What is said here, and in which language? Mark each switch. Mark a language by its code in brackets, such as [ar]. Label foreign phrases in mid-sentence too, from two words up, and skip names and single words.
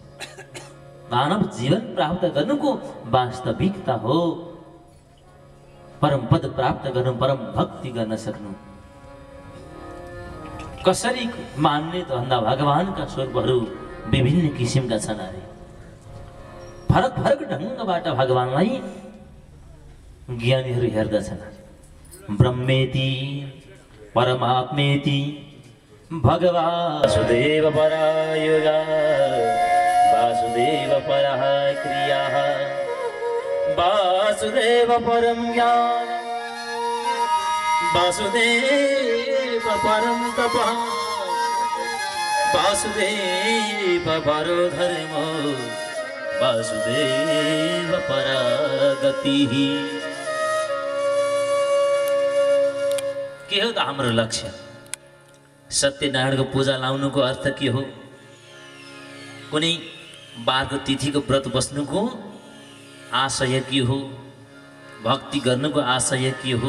[ne] मानव जीवन प्राप्त गर्नुको वास्तविकता हो परम पद प्राप्त गर्नु, परम भक्ति गर्न सक्नु। कसरी मान्ने त भन्दा भगवानका स्वरूपहरू विभिन्न किसिमका छन् अरे। फरक फरक ढङ्गबाट भगवानलाई ज्ञानीहरू हेर्दछन्। [sa] ब्रह्मेति परमात्मेति भगवान् वासुदेव परायुगा वासुदेव परः क्रियाः वासुदेव परं ज्ञान वासुदेव परं तपः वासुदेव परो धर्मो वासुदेव परा गतिः। [ne] के हो त हाम्रो लक्ष्य? सत्यनारायणको पूजा लाउनुको अर्थ के हो? कुनै बारको तिथिको व्रत बस्नुको आशय के हो? भक्ति गर्नुको आशय के हो?